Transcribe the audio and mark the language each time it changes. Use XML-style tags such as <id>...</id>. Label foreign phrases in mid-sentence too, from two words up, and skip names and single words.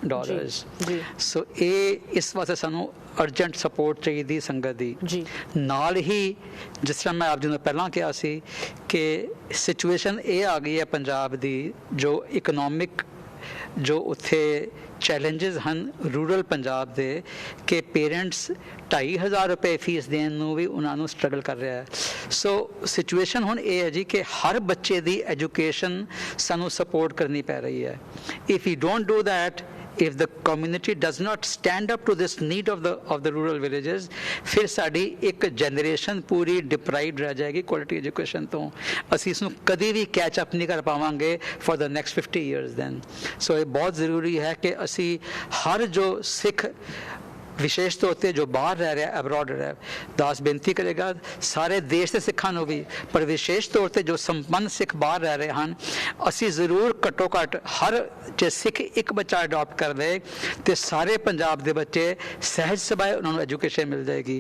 <pa>ਸੋ ਇਹ ਇਸ ਵਾਸਤੇ ਸਾਨੂੰ ਅਰਜੈਂਟ ਸਪੋਰਟ ਚਾਹੀਦੀ ਸੰਗਤ ਦੀ ਨਾਲ ਹੀ ਜਿਸ ਤਰ੍ਹਾਂ ਮੈਂ ਆਪ ਜੀ ਨੂੰ ਪਹਿਲਾਂ ਕਿਹਾ ਸੀ ਕਿ ਸਿਚੁਏਸ਼ਨ ਇਹ ਆ ਗਈ ਹੈ ਪੰਜਾਬ ਦੀ ਜੋ ਇਕਨੋਮਿਕ ਜੋ ਉੱਥੇ ਚੈਲੰਜਸ ਹਨ ਰੂਰਲ ਪੰਜਾਬ ਦੇ ਕਿ ਪੇਰੈਂਟਸ 2,500 ਰੁਪਏ ਫੀਸ ਦੇਣ ਨੂੰ ਵੀ ਉਹਨਾਂ ਨੂੰ ਸਟਰਗਲ ਕਰ ਰਿਹਾ ਹੈ। ਸੋ ਸਿਚੁਏਸ਼ਨ ਹੁਣ ਇਹ ਹੈ ਜੀ ਕਿ ਹਰ ਬੱਚੇ ਦੀ ਐਜੂਕੇਸ਼ਨ ਸਾਨੂੰ ਸਪੋਰਟ ਕਰਨੀ ਪੈ ਰਹੀ ਹੈ।</pa> <en>if you don't do that if the community does not stand up to this need of the rural villages</en> <pa>ਫਿਰ ਸਾਡੀ ਇੱਕ ਜਨਰੇਸ਼ਨ ਪੂਰੀ ਡਿਪਰਾਈਵਡ ਰਹਿ ਜਾਏਗੀ ਕੁਆਲਿਟੀ ਐਜੂਕੇਸ਼ਨ ਤੋਂ ਅਸੀਂ ਇਸ ਨੂੰ ਕਦੇ ਵੀ ਕੈਚ ਅਪ ਨਹੀਂ ਕਰ ਪਾਵਾਂਗੇ</pa> <en>for the next 50 years then।</en> <pa>ਸੋ ਇਹ ਬਹੁਤ ਜ਼ਰੂਰੀ ਹੈ ਕਿ ਅਸੀਂ ਹਰ ਜੋ ਸਿੱਖ ਵਿਸ਼ੇਸ਼ ਤੌਰ 'ਤੇ ਜੋ ਬਾਹਰ ਰਹਿ ਰਿਹਾ ਅਬਰੋਡ ਰਹਿ ਦਾਸ ਬੇਨਤੀ ਕਰੇਗਾ ਸਾਰੇ ਦੇਸ਼ ਦੇ ਸਿੱਖਾਂ ਨੂੰ ਵੀ ਪਰ ਵਿਸ਼ੇਸ਼ ਤੌਰ 'ਤੇ ਜੋ ਸੰਪੰਨ ਸਿੱਖ ਬਾਹਰ ਰਹਿ ਰਹੇ ਹਨ ਅਸੀਂ ਜ਼ਰੂਰ ਘੱਟੋ ਘੱਟ ਹਰ ਜੇ ਸਿੱਖ ਇੱਕ ਬੱਚਾ ਅਡਾਪਟ ਕਰ ਲਏ ਅਤੇ ਸਾਰੇ ਪੰਜਾਬ ਦੇ ਬੱਚੇ ਸਹਿਜ ਸੁਭਾਅ ਉਹਨਾਂ ਨੂੰ ਐਜੂਕੇਸ਼ਨ ਮਿਲ ਜਾਏਗੀ।</pa>